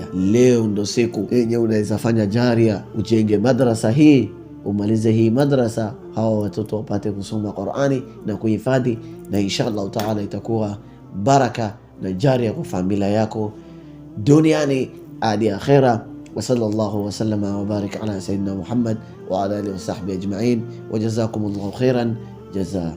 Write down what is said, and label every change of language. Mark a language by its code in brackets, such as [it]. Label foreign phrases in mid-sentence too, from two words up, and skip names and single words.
[sw] Leo ndo siku yenye unaweza fanya jaria, ujenge madrasa hii, umalize hii madrasa, hawa watoto wapate kusoma Qur'ani na kuhifadhi, na [ar] إن شاء الله تعالى [sw] itakuwa baraka na jaria kwa familia yako duniani hadi akhera. [ar] وصلى الله وسلم وبارك على سيدنا محمد وعلى آله وصحبه أجمعين وجزاكم الله خيرا جزاء.